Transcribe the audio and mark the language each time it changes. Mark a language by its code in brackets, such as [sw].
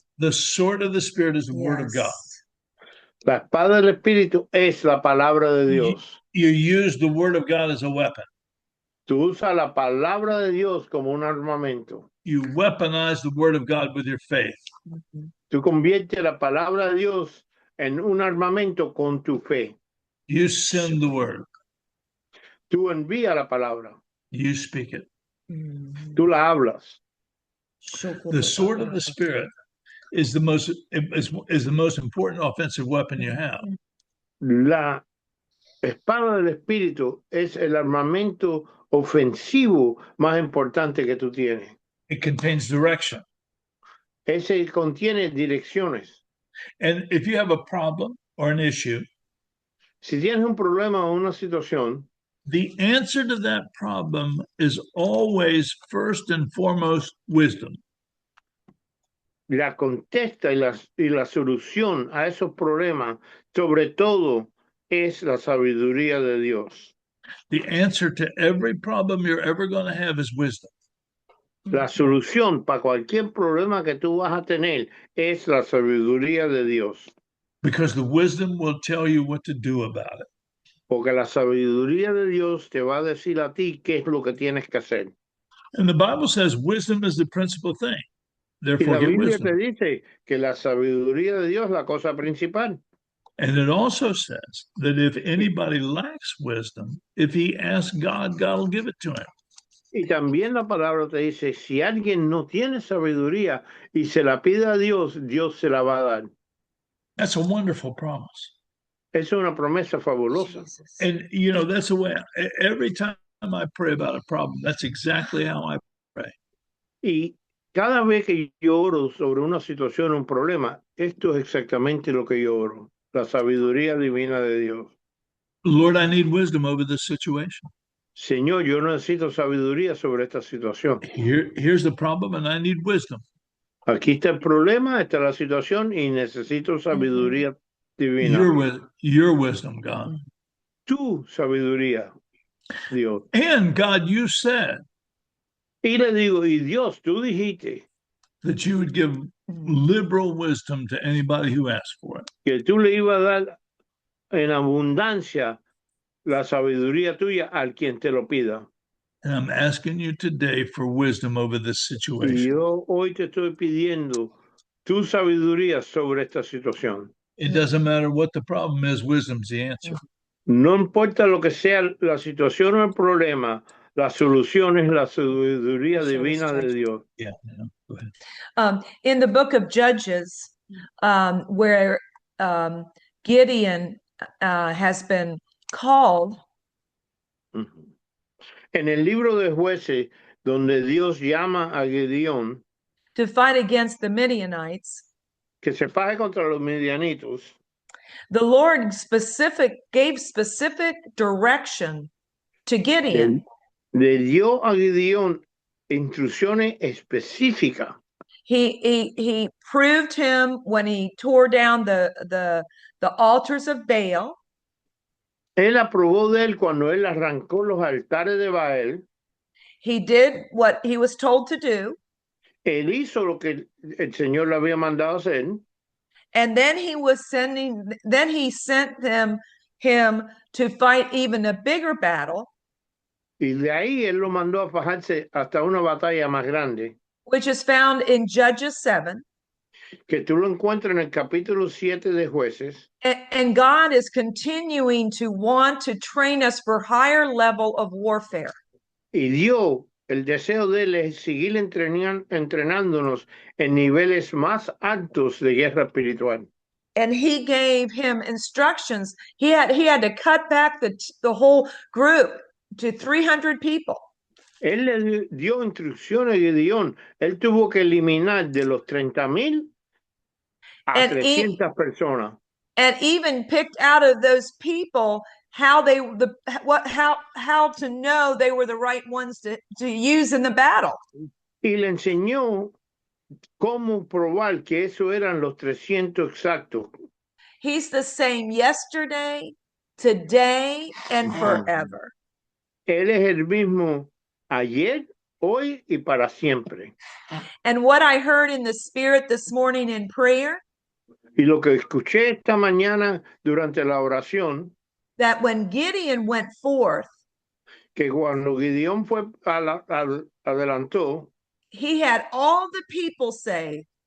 [en] The sword of the Spirit is the word of God. [es] La espada del Espíritu es la palabra de Dios. [en] You use the word of God as a weapon. [es] Tú usas la palabra de Dios como un armamento. [en] You weaponize the word of God with your faith. [es] Tú conviertes la palabra de Dios en un armamento con tu fe. [en] You send the word. [es] Tú envías la palabra. [en] You speak it. [es] Tú la hablas. [en] The sword of the Spirit is the most important offensive weapon you have. [es] La espada del Espíritu es el armamento ofensivo más importante que tú tienes. [en] It contains direction. [es] Ese contiene direcciones. [en] And if you have a problem or an issue, [es] Si tienes un problema o una situación, [en] the answer to that problem is always first and foremost wisdom. [es] la contesta y la solución a esos problemas, sobre todo, es la sabiduría de Dios. [en] The answer to every problem you're ever going to have is wisdom. [es] La solución para cualquier problema que tú vas a tener es la sabiduría de Dios. [en] Because the wisdom will tell you what to do about it. [es] Porque la sabiduría de Dios te va a decir a ti qué es lo que tienes que hacer. [en] And the Bible says wisdom is the principal thing. [es] Y [en] Therefore, [es] la [en] get [es] Biblia te [en] wisdom. [es] dice que la sabiduría de Dios es la cosa principal. [en] And it also says that if anybody lacks wisdom, if he asks God, God will give it to him. [es] Y también la palabra te dice, si alguien no tiene sabiduría y se la pide a Dios, Dios se la va a dar. [en] That's a wonderful promise. [es] Es una promesa fabulosa. [en] Jesus. And, you know, that's the way, every time I pray about a problem, that's exactly how I pray. [es] Y cada vez que yo oro sobre una situación, un problema, esto es exactamente lo que yo oro. La sabiduría divina de Dios. [en] Lord, I need wisdom over this situation. [es] Señor, yo necesito sabiduría sobre esta situación. [en] Here's the problem, and I need wisdom. [es] Aquí está el problema, está la situación y necesito sabiduría divina. [en] Your wisdom, God. [es] Tu sabiduría, Dios. [en] And God, you said [es] Y le digo, y Dios, tú dijiste [en] that you would give liberal wisdom to anybody who asks for it. [es] que tú le ibas a dar en abundancia la sabiduría tuya al quien te lo pida. [en] And I'm asking you today for wisdom over this [es] Y [en] situation. [es] yo hoy te estoy pidiendo tu sabiduría sobre esta situación. [en] It doesn't matter what the problem is, wisdom's the answer. [es] No importa lo que sea la situación o el problema, la solución es la sabiduría divina de Dios. [en] Yeah. Go ahead. In the book of Judges, where Gideon has been called. [es] En el libro de Jueces, donde Dios llama a Gedeón [en] to fight against the Midianites, [es] que se faje contra los midianitos, [en] the Lord gave specific direction to Gideon. [es] Le dio a Gedeón instrucciones específicas. [en] He proved him when he tore down the altars of Baal. [es] Él aprobó de él cuando él arrancó los altares de Baal. [en] He did what he was told to do. [es] Él hizo lo que el Señor le había mandado hacer. [en] And then he sent him to fight even a bigger battle. [es] Y de ahí él lo mandó a fajarse hasta una batalla más grande. [en] Which is found in Judges 7. [es] Que tú lo encuentras en el capítulo 7 de Jueces. [en] And God is continuing to want to train us for higher level of warfare. [es] Y Dios, el deseo de él es seguir entrenándonos en niveles más altos de guerra espiritual. [en] And he gave him instructions. He had to cut back the whole group to 300 people. [es] Él le dio instrucciones a Gedeón. Él tuvo que eliminar de los 30,000 a 300 personas. [en] And even picked out of those people how to know they were the right ones to use in the battle. [es] Y le enseñó cómo probar que eso eran los 300 exactos. [en] He's the same yesterday, today, and forever. [es] Él es el mismo ayer, hoy y para siempre. [en] And what I heard in the spirit this morning in prayer, [es] y lo que escuché esta mañana durante la oración, [en] that when Gideon went forth, [es] que cuando Gideón adelantó, [en] he had all the people say,